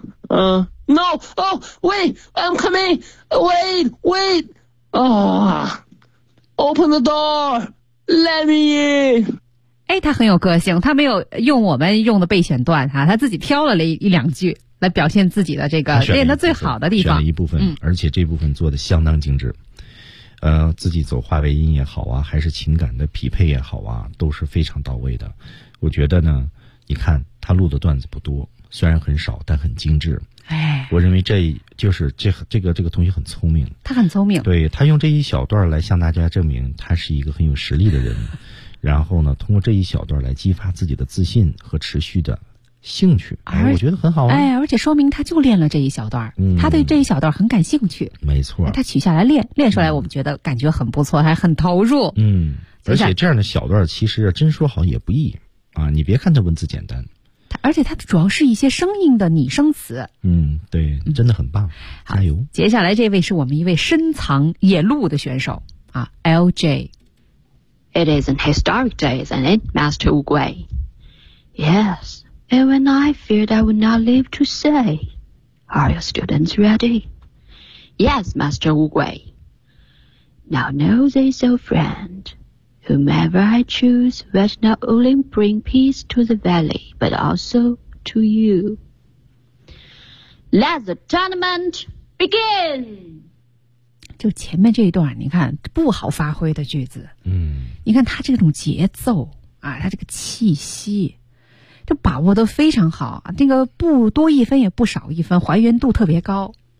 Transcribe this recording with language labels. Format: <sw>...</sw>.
<en>Yeah, no, oh, wait, I'm coming, wait, wait, open the door, let me in.</en> <zh>哎，他很有个性，他没有用我们用的备选段哈、啊，他自己挑了一两句来表现自己的这个练的最好的地方，选了一部分、嗯、而且这部分做的相当精致。自己走化为音也好啊，还是情感的匹配也好啊，都是非常到位的。我觉得呢，你看他录的段子不多，虽然很少但很精致。哎，我认为这就是这个同学很聪明，他很聪明，对，他用这一小段来向大家证明他是一个很有实力的人。然后呢通过这一小段来激发自己的自信和持续的兴趣，哎，我觉得很好啊。哎，而且说明他就练了这一小段、嗯、他对这一小段很感兴趣，没错，他取下来练出来，我们觉得感觉很不错、嗯、还很投入。嗯，而且这样的小段其实真说好也不易啊，你别看他文字简单，而且它主要是一些生硬的拟声词。嗯，对，真的很棒、嗯、加油。接下来这位是我们一位深藏野鹿的选手啊 LJ。</zh> <en>It is an historic day, isn't it, Master Oogway? Yes, even I feared I would not live to say. Are your students ready? Yes, Master Oogway. Now know this, old friendWhomever I choose will not only bring peace to the valley, but also to you. Let the tournament begin!</en> <zh>就前面这一段你看不好发挥的句子。嗯。你看他这种节奏啊，他这个气息就把握得非常好，那个不多一分也不少一分，还原度特别高。</zh>